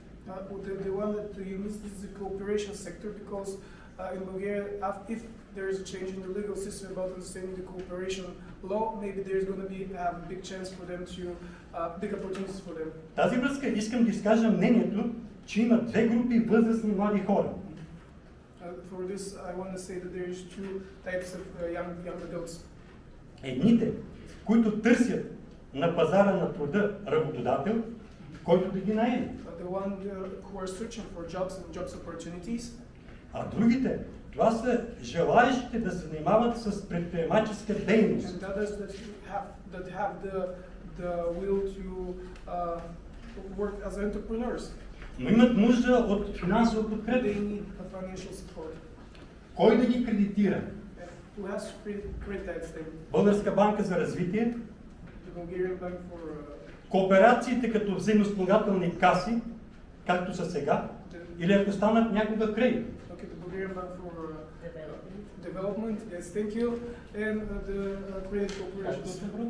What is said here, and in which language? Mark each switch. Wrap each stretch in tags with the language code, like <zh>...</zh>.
<en>The one that you missed is the cooperation sector because in Bulgaria, if there is a change in the legal system about understanding the cooperation law, maybe there's going to be a big chance for them to, big opportunities for them.</en> <bg>Тази връзка искам да изкажа мнението, че има две групи възрастни млади хора.</bg> <en>For this, I want to say that there is two types of young adults.</en> <bg>Едните, които търсят на пазара на труда работодател, който да ги наеме.</bg> <en>The one who are searching for jobs and jobs opportunities.</en> <bg>А другите, това са желаещите да се занимават с предприемаческа дейност.</bg> <en>And others that have the will to work as entrepreneurs.</en> <bg>Но имат нужда от финансова подкрепа.</bg> <en>They need a financial support.</en> <bg>Кой да ги кредитира?</bg> <en>Who has to credit them?</en> <bg>Българска банка за развитие,</bg> <en>The Bulgarian Bank for</en> <bg>кооперациите като взаимоспомагателни каси, както са сега, или ако станат някога кредит.</bg> <en>okay, the Bulgarian Bank for development. Yes, thank you. And the credit corporations.</en>